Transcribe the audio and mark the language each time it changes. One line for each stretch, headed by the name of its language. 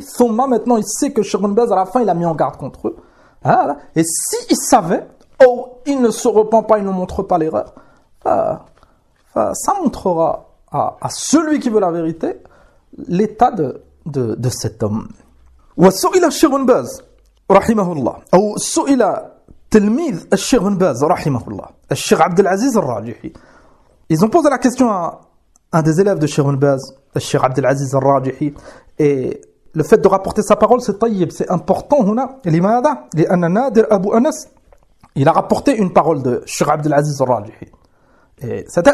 Arabic: ثم
French: maintenant il sait que Cheikh Ibn Baz à la fin il a mis en garde contre eux. Voilà. Et s'il savait, oh, il ne se repent pas, il ne montre pas l'erreur, ça montrera à celui qui veut la vérité l'état de cet homme.
Arabic: وسئل الشيخ بن باز رحمه الله أو سئل تلميذ الشيخ بن باز رحمه الله الشيخ عبد العزيز الراجحي.
French: Ils ont posé la question à un des élèves de Cheikh Ibn Baz, الشيخ عبد العزيز الراجحي. Et le fait de rapporter sa parole, c'est
Arabic: طيب,
French: c'est important.
Arabic: هنا لماذا؟ لأن
French: نادر أبو أنس il a rapporté une parole de الشيخ عبد العزيز الراجحي.